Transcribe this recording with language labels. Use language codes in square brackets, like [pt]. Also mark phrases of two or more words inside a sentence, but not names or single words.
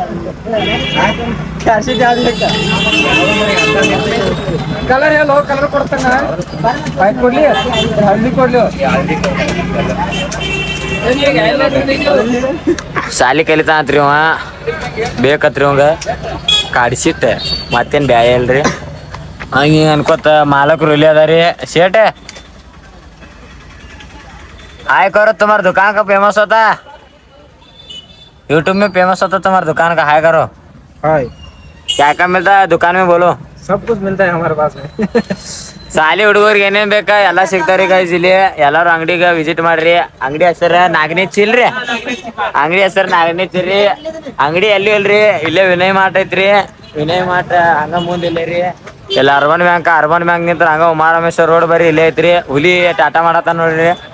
[kn] ಕಲರ್ ಹೇಳೋ ಕಲರ್ ಕೊಡ್ತಾನ ವೈಟ್ ಕೊಡ್ಲಿ ಹಳದಿ ಕೊಡ್ಲಿ ಸಾಲಿ ಕಲಿತಾನತ್ರಿ ಅವ ಬೇಕತ್ರಿ ಅವಂಗ ಕಾಡ್ಸಿಟ್ಟ ಮತ್ತೇನ್ ಬ್ಯಾಯ ಇಲ್ರಿ ಹಂಗ ಅನ್ಕೋತ ಮಾಲಕರು ಇಲ್ಲಿ ಅದಾರಿ ಶೇಟೆ [hi] हाय करो तुम्हारे दुकान का फेमस होता है यूट्यूब में फेमस होता है तुम्हारे दुकान का हाय करो हाय क्या क्या मिलता है दुकान में बोलो सब कुछ मिलता है हमारे पास में [kn] ಸಾಲಿ ಹುಡುಗರಿಗೆ ಏನೇನ್ ಬೇಕಾ ಎಲ್ಲಾ ಸಿಗ್ತಾವ್ರಿ ಗೈಸ್ ಇಲ್ಲಿ ಎಲ್ಲಾರು ಅಂಗಡಿಗೆ ವಿಸಿಟ್ ಮಾಡ್ರಿ ಅಂಗಡಿ ಹೆಸರ ನಾಗನೇ ಚಿಲ್ರಿ ಅಂಗಡಿ ಹೆಸರು ನಾಗನೇ ಚಿಲ್ರಿ ಅಂಗಡಿ ಎಲ್ಲಿ ಇಲ್ರಿ ಇಲ್ಲೇ ವಿನಯ್ ಮಾರ್ಟ್ ಐತ್ರಿ ವಿನಯ್ ಮಾರ್ಟ್ ಹಂಗ ಮುಂದೆ ಇಲ್ಲೇ ರೀ ಎಲ್ಲ ಅರ್ಬನ್ ಬ್ಯಾಂಕ್ ನಿಂತ ಹಂಗ ಉಮಾರಾಮೇಶ್ವರ ರೋಡ್ ಬರಿ ಇಲ್ಲೇ ಐತ್ರಿ ಹುಲಿ ಟಾಟಾ ಮಾಡತ್ತ ನೋಡ್ರಿ